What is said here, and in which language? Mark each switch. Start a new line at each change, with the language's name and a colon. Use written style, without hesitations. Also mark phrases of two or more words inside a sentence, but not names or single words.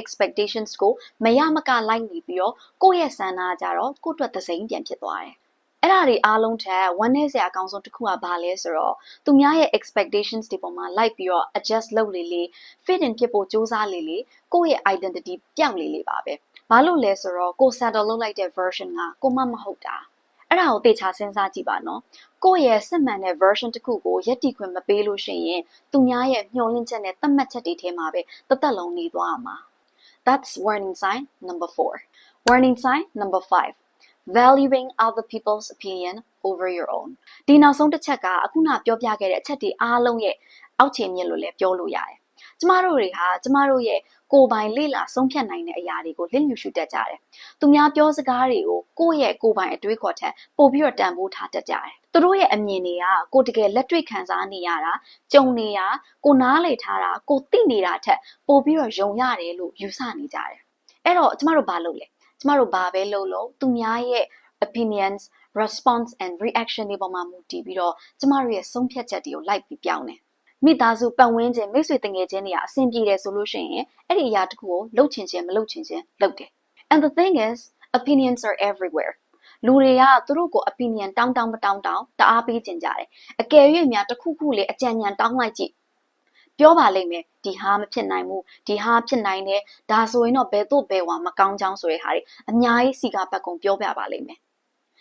Burmese: expectations ကိုမရမကလိုက်နေပြီးတော့ကိုယ့်ရဲ့ဆန္ဒကြတော့ကိုယ့်အတွက်သစိမ်းပြန်ဖြစ်သွားတယ်။အဲ့ဒါတွေအားလုံးထက်ဝမ်းနည်းစရာအကောင်းဆုံးတစ်ခုကဘာလဲဆိုတော့သူများရဲ့ expectations တွေပေါ်မှာလိုက်ပြီးတော့ adjust လုပ်လေ
English: fit in
Burmese: ဖြစ်ဖို့စူးစမ်းလေကိုယ့်ရဲ့ identity ပြောင်းလေပါပဲဘာလို့လဲဆိုတော့ကို settle လုပ်လိုက်တဲ့ version ကကိုမဟုတ်တာအဲ့ဒါကိုသေချာစဉ်းစားကြည့်ပါနော်ကို ယ့်ရဲ့စစ်မှန်တဲ့ version တစ်ခုကိုယက်တီခွင့်မပေးလို့ရှိရင်သူများရဲ့မျှော်လင့်ချက်နဲ့သတ်မှတ်ချက်တွေထဲမှာပဲတစ်သက်လုံးနေသွားမှာ
English: That's warning sign number 4 warning sign number 5 valuing other people's opinion over your own
Burmese: ဒီနောက်ဆုံးတစ်ချက်ကအခုနပြောပြခဲ့တဲ့အချက်တွေအားလုံးရဲ့အောက်ခြေမြ င့်လို့လည်းပြောလို့ရတယ်ကျမတို့တွေဟာကျမတို့ရဲ့ကိုယ်ပိုင်လေ့လာဆုံးဖြတ်နိုင်တဲ့အရာတွေကိုလစ်လျူရှုတတ်ကြတယ်။သူများပြောစကားတွေကိုကိုယ့်ရဲ့ကိုယ်ပိုင်အတွေးခေါ်ထက်ပို့ပြီးတော့တန်ဖိုးထားတတ်ကြတယ်။သူတို့ရဲ့အမြင်တွေက ကိုယ်တကယ်လက်တွေ့ခံစားနေရတာကြုံနေရကိုနားလေထားတာကိုသိနေတာထက်ပို့ပြီးတော့ယုံရတယ်လို့ယူဆနေကြတယ်။အဲ့တော့ကျမတို့ဘာ လုပ်လဲ။ကျမတို့ဘာပဲလုပ်လို့သူများရဲ့
English: opinions response and reaction
Burmese: တွေပေါ်မှာမူတည်ပြီးတော့ကျမတို့ရဲ့ဆုံးဖြတ်ချက်တွေကို လိုက်ပြီးပြောင်းတယ်မိသားစုပတ်ဝန်းကျင်မိတ်ဆွေတငယ်ချင်းတွေကအဆင်ပြေတယ်ဆိုလို့ရှိရင်အဲ့ဒီအရာတစ်ခုကိုလှုပ်ချင်ခြင်းမလှုပ်ချင်ခြင်းလုပ်တယ်
English: and the thing is opinions are everywhere
Burmese: လူတွေကသူတို့ကို opinion တောင်းတအားပေးကျင်ကြတယ်အကယ်၍များတစ်ခုခုလေးအကြံဉာဏ်တောင်းလိုက်ကြည့်ပြောပါလိမ့်မယ်ဒီဟာမဖြစ်နိုင်ဘူးဒီဟာဖြစ်နိုင်တယ်ဒါဆိုရင်တော့ဘယ်သို့ဘယ်ဝါမကောင်းကြောင်းဆိုတဲ့ဟာတွေအများကြီးစီကပတ်ကုန်ပြောပြပါလိမ့်မယ်